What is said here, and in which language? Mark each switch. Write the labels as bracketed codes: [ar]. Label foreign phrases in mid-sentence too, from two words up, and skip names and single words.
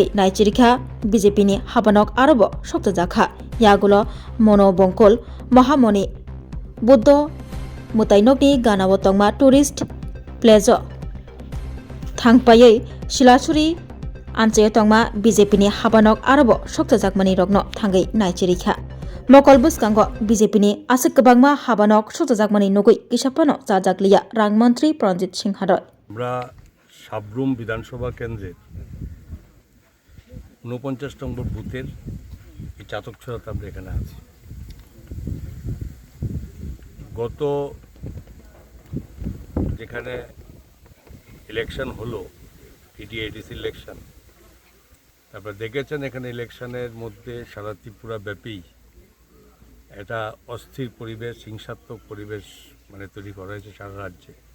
[trp] naichrikha BJP ni habanok arobo soktajakha yagulo mono bongkol mahamoni buddho mutainokni ganao tongma tourist place thangpayai Silasuri amche tongma BJP ni habanok arobo soktajakmani rokno thangai naichrikha mokol bwskango BJP ni asik kwbangma habanok soktajakmani nugui kisapano chajakliya rang mantri Pranjit Singh Rai [bn] আমরা সাবরুম বিধানসভা কেন্দ্রের 49 নম্বর বুথের এই চাতকছড়াতে আমরা এখানে আছি গত যেখানে ইলেকশন হলো TTDC ইলেকশন তারপর দেখেছেন এখানে ইলেকশনের মধ্যে সারা ত্রিপুরা ব্যাপী একটা অস্থির পরিবেশ হিংসাত্মক পরিবেশ তৈরি করা হয়েছে সারা রাজ্যে